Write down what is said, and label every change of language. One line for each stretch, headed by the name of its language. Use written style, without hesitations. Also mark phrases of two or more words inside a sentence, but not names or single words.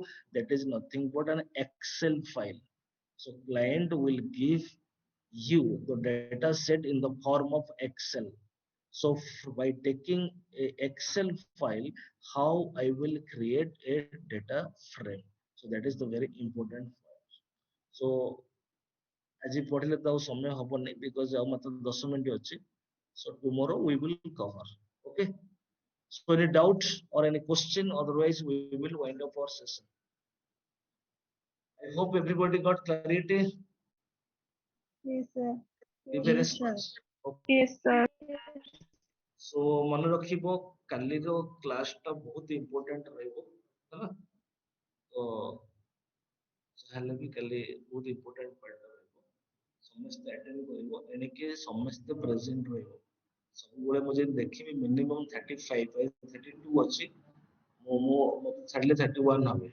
English: That is nothing but an Excel file. So client will give you the data set in the form of Excel. So by taking a Excel file, how I will create a data frame. So that is the very important.
Odia: So ଆଜି ପଢିଲେ ତ ଆଉ ସମୟ ହବନି because ଆଉ ମାତ୍ର 10 ମିନିଟ୍ ଅଛି.
English: So tomorrow we will cover. Okay. So any doubt or any question? Otherwise we will wind up our session. I hope everybody got clarity. Yes, sir. Give a Yes, sir. response. Okay. Yes, sir.
Odia: So ମନେ ରଖିବ କାଲିର କ୍ଲାସ ଟା ବହୁତ ଇମ୍ପୋର୍ଟାଣ୍ଟ ରହିବ ହେଲା. ତ ଯାହାହେଲେ ବି କାଲି ବହୁତ
English: important part
Odia: ରହିବ. ସମସ୍ତେ ଆଟେଣ୍ଡ କରିବ, ଏଣିକି ସମସ୍ତେ ପ୍ରେଜେଣ୍ଟ ରହିବ. ସବୁବେଳେ ମୁଁ ଯଦି ଦେଖିବି ମିନିମମ୍ 35 32 ଅଛି, ମୁଁ ମତେ ଛାଡ଼ିଲେ 31 হবে.